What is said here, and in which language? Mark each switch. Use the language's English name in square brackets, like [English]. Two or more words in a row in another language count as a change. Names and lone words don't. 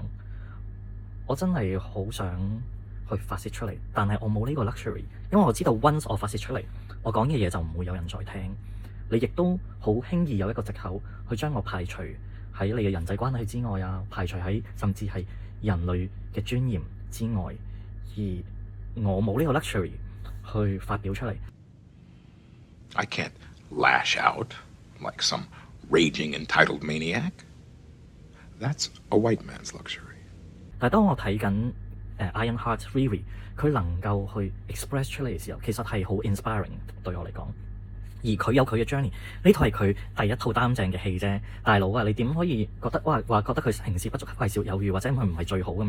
[Cantonese] 我真係好想去發泄出嚟，但係我冇呢個 luxury，因為我知道 once 我發泄出嚟，我講嘅嘢就唔會有人再聽。你亦都好輕易有一個藉口去將我排除喺你嘅人際關係之外啊，排除喺甚至係人類嘅尊嚴之外，而我冇呢個 luxury 去發表出嚟。 [English] I can't lash out like some raging entitled maniac. That's a white man's luxury. [Cantonese] 但係當我睇緊Ironheart Riri， 佢能夠去 express 出嚟嘅時候，其實係好 inspiring 對我嚟講。而佢有佢嘅 journey， 呢套係佢第一套擔正嘅戲啫。大佬啊，你點可以覺得話覺得佢行事不足、為少有餘，或者佢唔係最好咁樣？